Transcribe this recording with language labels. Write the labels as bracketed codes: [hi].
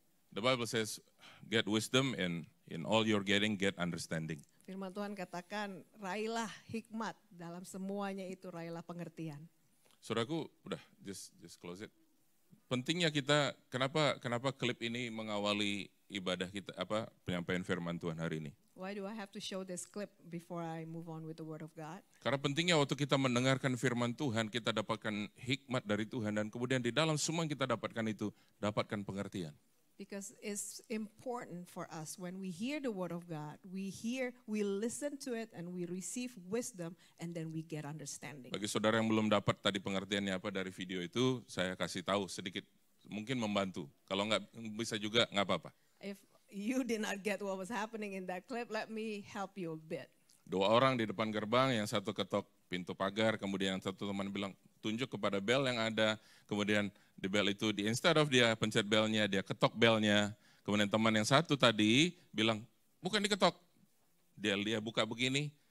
[en] The Bible says, get wisdom and in all you're getting, get understanding. [id] Firman Tuhan katakan, raihlah hikmat dalam semuanya itu, raihlah pengertian. Saudaraku, udah, [en] just close it. [id] Pentingnya kita, kenapa klip ini mengawali ibadah kita, penyampaian firman Tuhan hari ini? [en] Why do I have to show this clip before I move on with the Word of God? [id] Karena pentingnya waktu kita mendengarkan firman Tuhan, kita dapatkan hikmat dari Tuhan, dan kemudian di dalam semua yang kita dapatkan itu, dapatkan pengertian. [en] Because it's important for us when we hear the Word of God, we listen to it, and we receive wisdom, and then we get understanding. [id] Bagi saudara yang belum dapat tadi pengertiannya apa dari video itu, saya kasih tahu sedikit, mungkin membantu. Kalau nggak bisa juga nggak apa-apa. [en] If you did not get what was happening in that clip, let me help you a bit. [id] 2 orang di depan gerbang, yang satu ketok pintu pagar, kemudian yang satu teman bilang, tunjuk kepada bel yang ada, kemudian di bel itu, [en] instead of [id] dia pencet belnya, dia ketok belnya, kemudian teman yang satu tadi bilang, bukan diketok, dia buka begini.